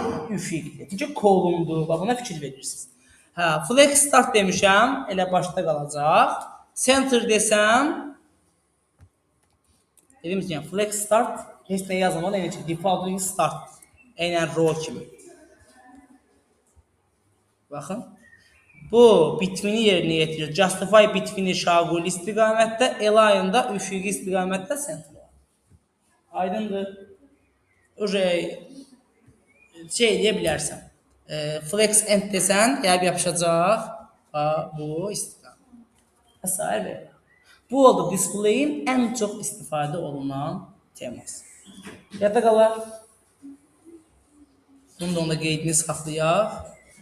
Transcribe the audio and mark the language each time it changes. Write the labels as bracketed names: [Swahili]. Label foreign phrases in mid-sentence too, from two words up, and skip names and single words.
[Azerbaijani] Üfüqdir. Çünki kolumdur. Buna fikir verirsiniz. Hə, flex start demişəm. Elə başda qalacaq. Center desəm. Dedim ki, [English] flex start. [Azerbaijani] Heç nə yazmadan elə ki, default start. Eynən row kimi. Baxın. Bu between-i yerinə yetirir. Justify between-i şaquli istiqamətdə, align-da üfüqi istiqamətdə center var. Aydındır. Şey deyə bilərsən. [English] Flex end [Azerbaijani] desən, gəlib yapışacaq. Bu istiqamət. Əsər verir. Bu oldu display-in ən çox istifadə olunan teması. Yadda qalar. Bunu da onda qeydini saxlayaq.